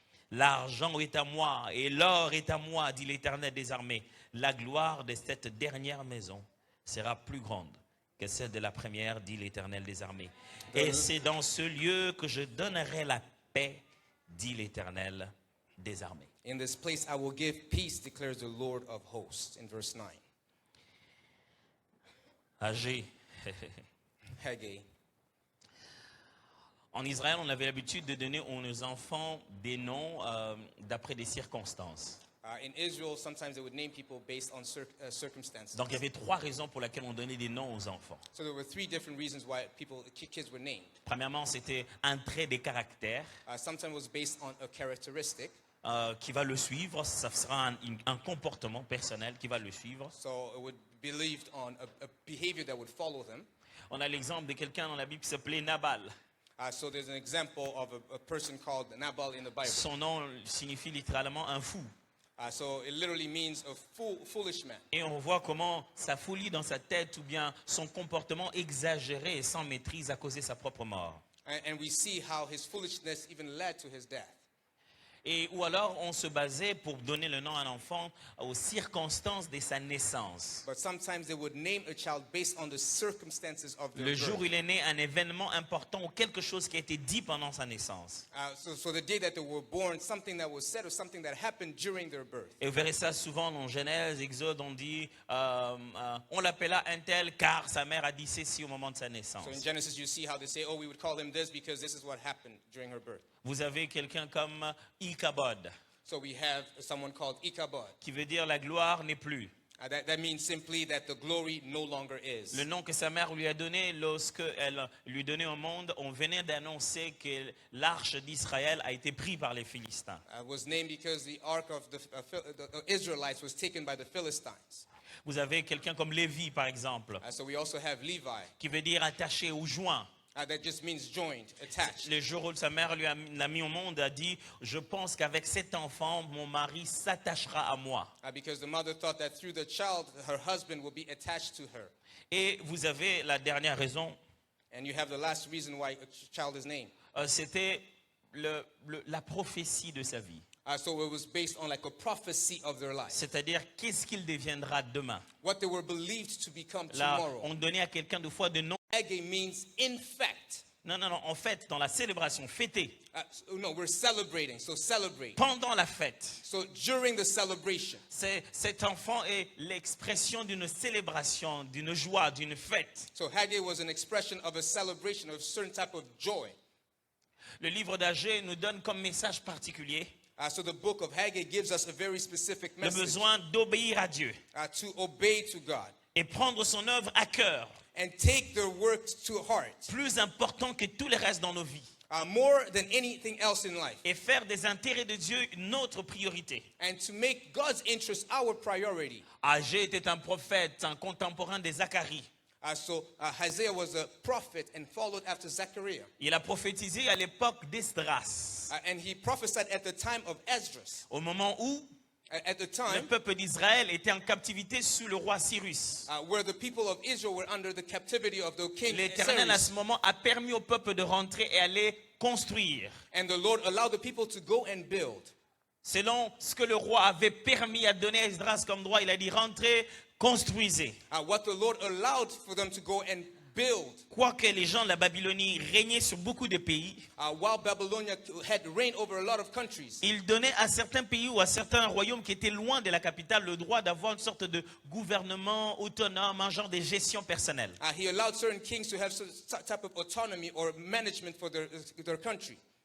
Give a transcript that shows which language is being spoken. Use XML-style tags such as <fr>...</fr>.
<fr>L'argent est à moi, et l'or est à moi, dit l'Éternel des armées. La gloire de cette dernière maison sera plus grande que celle de la première, dit l'Éternel des armées. Et c'est dans ce lieu que je donnerai la paix, dit l'Éternel des armées.</fr> <en>In this place I will give peace, declares the Lord of hosts, in verse 9.</en> <fr>Agé.</fr> <en>Haggai.</en> <fr>En Israël, on avait l'habitude de donner aux nos enfants des noms d'après des circonstances.</fr> <en>In Israel, sometimes they would name people based on circumstances.</en> <fr>Donc il y avait 3 raisons pour lesquelles on donnait des noms aux enfants.</fr> <en>So there were 3 different reasons why kids were named.</en> <fr>Premièrement, c'était un trait de caractère</fr> <en>Sometimes it was based on a characteristic.</en> <fr>Qui va le suivre, ça sera un comportement personnel qui va le suivre.</fr> <en>So it would be believed on a behavior that would follow them.</en> <fr>On a l'exemple de quelqu'un dans la Bible qui s'appelait Nabal.</fr> <en>So there's an example of a person called Nabal in the Bible.</en> <fr>Son nom signifie littéralement un fou.</fr> <en>So it literally means a foolish man.</en> <fr>Et on voit comment sa folie dans sa tête ou bien son comportement exagéré et sans maîtrise a causé sa propre mort.</fr> <en>And we see how his foolishness even led to his death.</en> <fr>Et ou alors on se basait pour donner le nom à un enfant aux circonstances de sa naissance.</fr> <en>But sometimes they would name a child based on the circumstances of their</en> <fr>Le jour où</fr> <en>birth.</en> <fr>il est né, un événement important ou quelque chose qui a été dit pendant sa naissance.</fr> <en>So the day that they were born, something that was said or something that happened during their birth.</en> <fr>Et vous verrez ça souvent dans Genèse, Exode, on dit on l'appela un tel car sa mère a dit ceci au moment de sa naissance.</fr> <en>So in Genesis, you see how they say, oh, we would call him this because this is what happened during her birth.</en> <fr>Vous avez quelqu'un comme Ichabod,</fr> <en>So we have someone called Ichabod.</en> <fr>qui veut dire la gloire n'est plus.</fr> <en>That means simply that the glory no longer is.</en> <fr>Le nom que sa mère lui a donné lorsque elle lui donnait au monde, on venait d'annoncer que l'arche d'Israël a été prise par les Philistins.</fr> <en>Was named because the ark of the Israelites was taken by the Philistines.</en> <fr>Vous avez quelqu'un comme Lévi, par exemple,</fr> <en>So we also have Levi.</en> <fr>qui veut dire attaché ou joint.</fr> <en>That just means joined, attached.</en> <fr>Le jour où sa mère l'a mis au monde, a dit « Je pense qu'avec cet enfant, mon mari s'attachera à moi.</fr> <en>Because the mother thought that through the child, her husband will be attached to her. »</en> <fr>Et vous avez la dernière raison,</fr> <en>And you have the last reason why a child is named.</en> <fr>C'était la prophétie de sa vie.</fr> <en>So it was based on like a prophecy of their life.</en> <fr>C'est-à-dire, qu'est-ce qu'il deviendra demain?</fr> <en>What they were believed to become</en> <fr>Là,</fr> <en>tomorrow.</en> <fr>on donnait à quelqu'un deux fois de nom.</fr> <en>Haggai means in fact.</en> <fr>Non, en fait, dans la célébration, fêter.</fr> <en>No, we're celebrating, so celebrate.</en> <fr>Pendant la fête,</fr> <en>So during the celebration.</en> <fr>cet enfant est l'expression d'une célébration, d'une joie, d'une fête.</fr> <en>So Haggai was an expression of a celebration, of a certain type of joy.</en> <fr>Le livre d'Agé nous donne comme message particulier</fr> <en>So the book of Haggai gives us a very specific</en> <fr>le</fr> <en>message.</en> <fr>besoin d'obéir à Dieu</fr> <en>To obey to God.</en> <fr>et prendre son œuvre à cœur,</fr> <en>And take their work to heart.</en> <fr>plus important que tout le reste dans nos vies.</fr> <en>More than anything else in life.</en> <fr>Et faire des intérêts de Dieu notre priorité.</fr> <en>And to make God's interest our priority.</en> <fr>Agé était un prophète, un contemporain de Zacharie.</fr> <en>So Isaiah was a prophet and followed after Zechariah.</en> <fr>Il a prophétisé à l'époque d'Esdras,</fr> <en>And he prophesied at the time of Esdras.</en> <fr>au moment où</fr> <en>At the</en> <fr>le</fr> <en>time,</en> <fr>peuple d'Israël était en captivité sous le roi Cyrus.</fr> <en>where the people of Israel were under the captivity of the king</en> <fr>L'Éternel à</fr> <en>Cyrus,</en> <fr>ce moment a permis au peuple de rentrer et aller construire.</fr> <en>and the Lord allowed the people to go and build.</en> <fr>Selon ce que le roi avait permis à donner à Esdras comme droit, il a dit rentrez, construisez.</fr> <en>What the Lord allowed for them to go and build.</en> <fr>Quoique les gens de la Babylonie régnaient sur beaucoup de pays,</fr> <en>While Babylonia had reigned over a lot of countries,</en> <fr>il donnait à certains pays ou à certains royaumes qui étaient loin de la capitale le droit d'avoir une sorte de gouvernement autonome, un genre de gestion personnelle.</fr> <en>he allowed certain kings to have some type of autonomy or management for their country.</en>